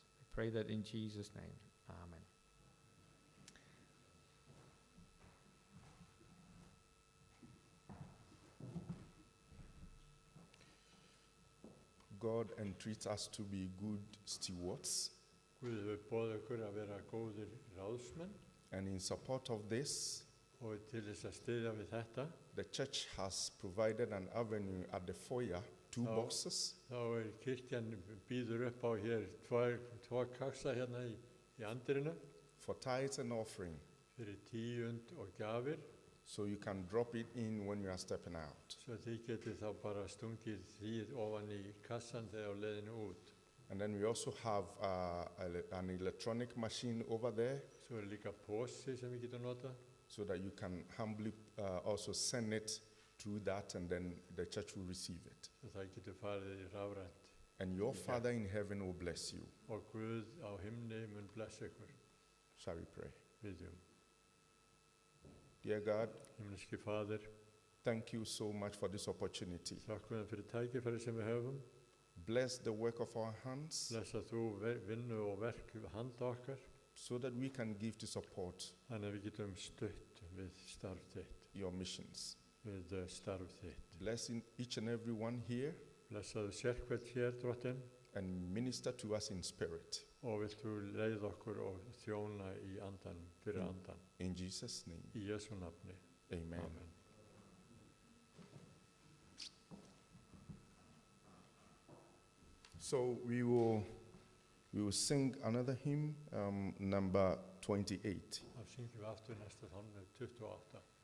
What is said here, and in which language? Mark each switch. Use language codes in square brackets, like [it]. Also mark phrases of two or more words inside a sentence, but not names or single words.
[en] I pray that in Jesus' name, amen. God entreats us to be good stewards. [is] Guð hefur boðið okkur að vera góðir ráðsmenn [en] And in support of this, [is] og til þess að styðja við þetta, [en] the church has provided an avenue at the foyer, 2 Oh. boxes, [is] þá kirkjan býður upp á hér tvo kassa hérna í andirinu [en] for tithes and offering. [is] fyrir tíund og gjafir, [en] So you can drop it in when you are stepping out. [is] svo þið getið þá bara stungið því ofan í kassan þegar á leiðinu út. [en] And then we also have an electronic machine over there, [is] Svo líka posi sem við getum notað, [en] so that you can humbly also send it through that, and then the church will receive it. [is] svo það getur farið í rafrænt. [en] And your Okay. Father in heaven will bless you. [is] Og Guð á himni mun blessa ykkur. [en] Shall we pray? [is] Viðjum. [en] Dear God, [is] Himneski Faðir, [en] thank you so much for this opportunity. [is] þakkum þér fyrir tækifæri sem við höfum. [en] Bless the work of our hands, [is] Blessa þú vinnu og verk handa okkar, [en] so that we can give to support [is] þannig að við getum stutt við starf þitt, [en] your missions. [is] við starf þitt. [en] Bless each and every one here, [is] Blessaðu sérhvert hér, Drottinn, [en] and minister to us in spirit. [is] og vilt þú leið okkur og þjóna í andan, fyrir Mm. andan. [en] In Jesus' name, [is] Í Jesu nafni. [en] amen. [is] Amen. [en] So we will sing another hymn, number 28. [is] Þá syngjum við aftur næsta tónleik 28.